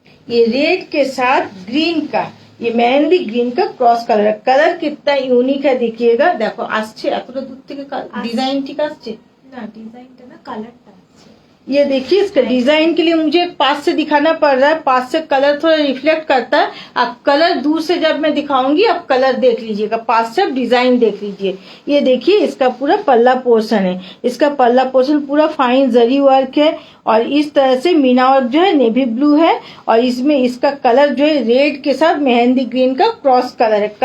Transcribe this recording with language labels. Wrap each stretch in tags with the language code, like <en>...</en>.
<hi>ये रेड के साथ ग्रीन का, ये मेहंदी ग्रीन का क्रॉस कलर। कलर कितना यूनिक है देखिएगा। देखो</hi> <bn>আসছে এতটা দূর থেকে ডিজাইন ঠিক আসছে না, ডিজাইনটা না, কালারটা আসছে।</bn> <hi>ये देखिए, इसका डिजाइन के लिए मुझे पास से दिखाना पड़ रहा है। पास से कलर थोड़ा रिफ्लेक्ट करता है। अब कलर दूर से जब मैं दिखाऊंगी अब कलर देख लीजिएगा, पास से अब डिजाइन देख लीजिए। ये देखिए इसका पूरा पल्ला पोर्शन है। इसका पल्ला पोर्शन पूरा फाइन जरी वर्क है और इस तरह से मीना वर्क जो है नेवी ब्लू है और इसमें इसका कलर जो है रेड के साथ मेहंदी ग्रीन का क्रॉस कलर है।</hi>